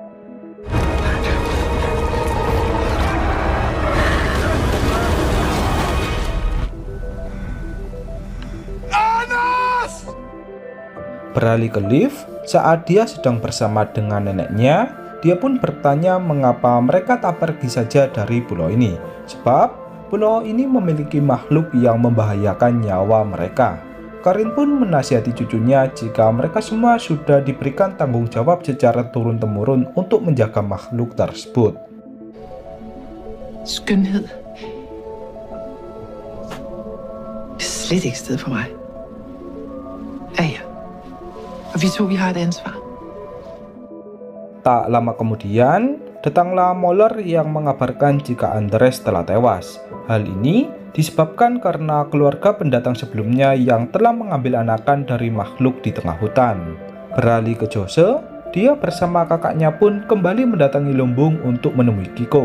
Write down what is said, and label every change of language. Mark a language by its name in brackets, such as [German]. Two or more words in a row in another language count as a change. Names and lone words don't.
[Indonesian] Beralih ke Liv, saat dia sedang bersama dengan neneknya, dia pun bertanya mengapa mereka tak pergi saja dari pulau ini, sebab pulau ini memiliki makhluk yang membahayakan nyawa mereka. Karin pun menasihati cucunya jika mereka semua sudah diberikan tanggung jawab secara turun-temurun untuk menjaga makhluk tersebut. [Danish] Skønhed. Det er slet ikke sted for mig. Ja. Og vi to, vi har et ansvar. [Indonesian] Tak lama kemudian, datanglah Moller yang mengabarkan jika Andres telah tewas. Hal ini disebabkan karena keluarga pendatang sebelumnya yang telah mengambil anakan dari makhluk di tengah hutan. Beralih ke Jose, dia bersama kakaknya pun kembali mendatangi lumbung untuk menemui Kiko.